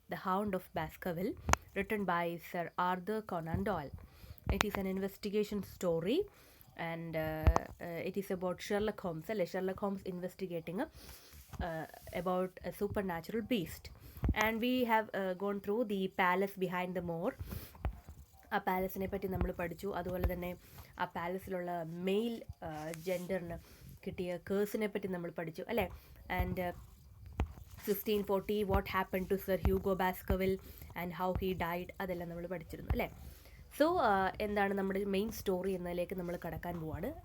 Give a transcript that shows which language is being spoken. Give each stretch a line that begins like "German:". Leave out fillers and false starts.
English: The hound of Baskerville, written by sir Arthur Conan Doyle. It is an investigation story and it is about Sherlock Holmes അല്ലേ? Sherlock Holmes investigating about a supernatural beast, and we have gone through the palace behind the moor.
Malayalam: ആ പാലസിനെ പറ്റി നമ്മൾ പഠിച്ചു. അതുപോലെ തന്നെ ആ പാലസിലുള്ള mail ജെൻഡറിന് കിട്ടിയ കേഴ്സിനെ പറ്റി നമ്മൾ പഠിച്ചു അല്ലേ?
English: and 1640 what happen to sir Hugo Baskerville and how he died,
Malayalam: അതെല്ലാം നമ്മൾ പഠിച്ചിരുന്നു അല്ലേ? സോ എന്താണ് നമ്മുടെ മെയിൻ സ്റ്റോറി എന്നതിലേക്ക് നമ്മൾ കടക്കാൻ പോവാണ്.